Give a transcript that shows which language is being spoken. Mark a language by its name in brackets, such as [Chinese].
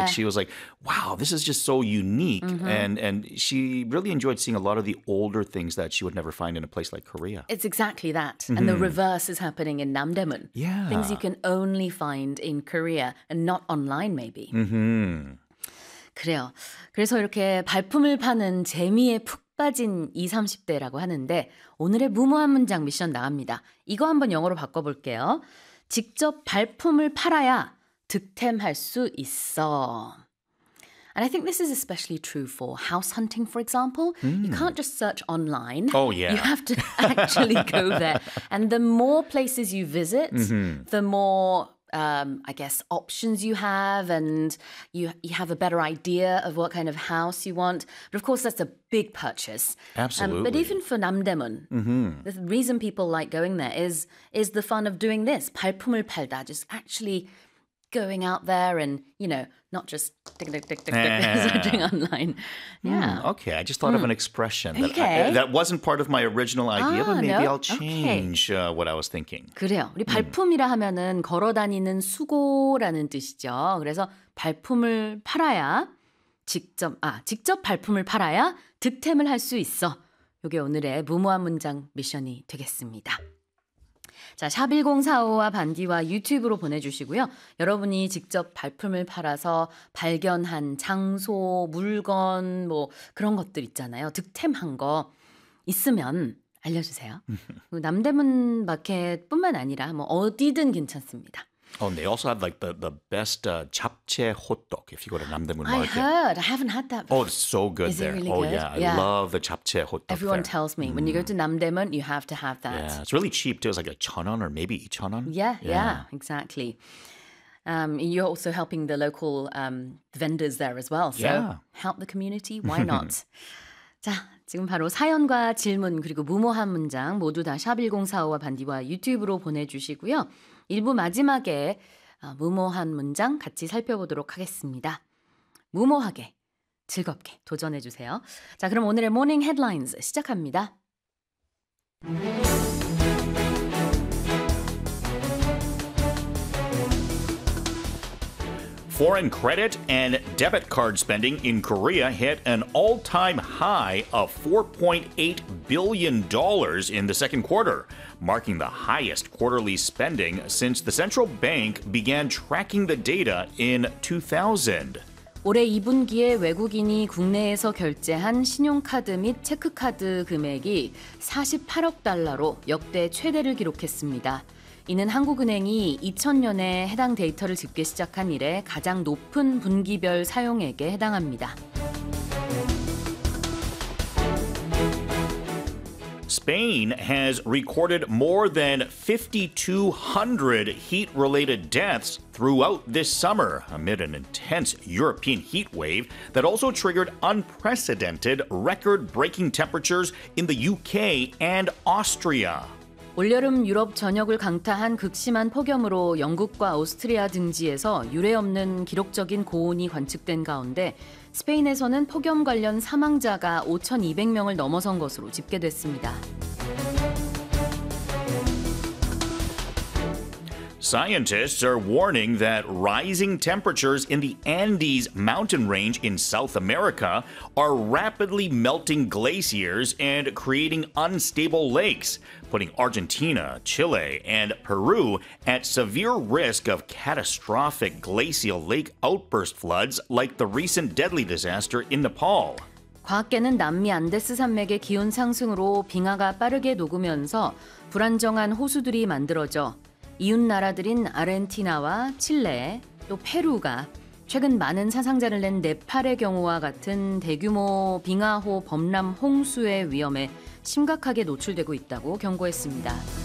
[English] Like she was like, wow, this is just so unique. Mm-hmm. And she really enjoyed seeing a lot of the older things that she would never find in a place like Korea. It's exactly that. And the reverse is happening in Namdaemun. Yeah. Things you can only find in Korea and not online maybe. Mm-hmm. [Korean] 그래요. 그래서 이렇게 발품을 파는 재미에 푹 빠진 20, 30대라고 하는데 오늘의 무모한 문장 미션 나갑니다. 이거 한번 영어로 바꿔볼게요. 직접 발품을 팔아야 득템할 수 있어. [English] And I think this is especially true for house hunting, for example. You can't just search online. Oh, yeah. You have to actually go there. And the more places you visit, the more... I guess, options you have and you have a better idea of what kind of house you want. But of course, that's a big purchase. Absolutely. But even for Namdaemun, the reason people like going there is the fun of doing this, [Korean] 발품을 팔다, [English] just actually going out there and, you know, not just tick, tick, tick, tick, doing online. Okay, I just thought of an expression that that wasn't part of my original idea, but maybe I'll change what I was thinking. [Korean] 그래요. 우리 발품이라 하면은 걸어 다니는 수고라는 뜻이죠. 그래서 발품을 팔아야 직접 직접 발품을 팔아야 득템을 할 수 있어. 이게 오늘의 무모한 문장 미션이 되겠습니다. 자, 샵1045와 반디와 유튜브로 보내주시고요. 여러분이 직접 발품을 팔아서 발견한 장소, 물건, 뭐 그런 것들 있잖아요. 득템한 거 있으면 알려주세요. 남대문 마켓뿐만 아니라 뭐 어디든 괜찮습니다. [English] Oh, they also have like the best 잡채 hotdog if you go to 남대문 market. I heard. I haven't had that before. Oh, it's so good Is it really Oh, good? Yeah. I love the 잡채 hotdog Everyone there. tells me when you go to 남대문, you have to have that. Yeah, it's really cheap too. It's like a 1,000원 or maybe 2,000원. Yeah, exactly. You're also helping the local vendors there as well. So help the community. Why not? [Korean] 자, 지금 바로 사연과 질문 그리고 무모한 문장 모두 다 샵1045와 반디와 유튜브로 보내주시고요. 1부 마지막에 무모한 문장 같이 살펴보도록 하겠습니다. 무모하게, 즐겁게 도전해주세요. 자, 그럼 오늘의 모닝 헤드라인즈 시작합니다. [English] Foreign credit and debit card spending in Korea hit an all-time high of $4.8 billion in the second quarter, marking the highest quarterly spending since the central bank began tracking the data in 2000. [Korean] 올해 2분기에 외국인이 국내에서 결제한 신용카드 및 체크카드 금액이 48억 달러로 역대 최대를 기록했습니다. 이는 한국은행이 2000년에 해당 데이터를 집계 시작한 이래 가장 높은 분기별 사용액에 해당합니다. [English] Spain has recorded more than 5,200 heat-related deaths throughout this summer amid an intense European heat wave that also triggered unprecedented record-breaking temperatures in the UK and Austria. [Korean] 올여름 유럽 전역을 강타한 극심한 폭염으로 영국과 오스트리아 등지에서 유례 없는 기록적인 고온이 관측된 가운데 스페인에서는 폭염 관련 사망자가 5,200명을 넘어선 것으로 집계됐습니다. [English] Scientists are warning that rising temperatures in the Andes mountain range in South America are rapidly melting glaciers and creating unstable lakes, putting Argentina, Chile, and Peru at severe risk of catastrophic glacial lake outburst floods like the recent deadly disaster in Nepal. [Korean] 과학계는 남미 안데스 산맥의 기온 상승으로 빙하가 빠르게 녹으면서 불안정한 호수들이 만들어져 이웃 나라들인 아르헨티나와 칠레, 또 페루가 최근 많은 사상자를 낸 네팔의 경우와 같은 대규모 빙하호 범람 홍수의 위험에 심각하게 노출되고 있다고 경고했습니다.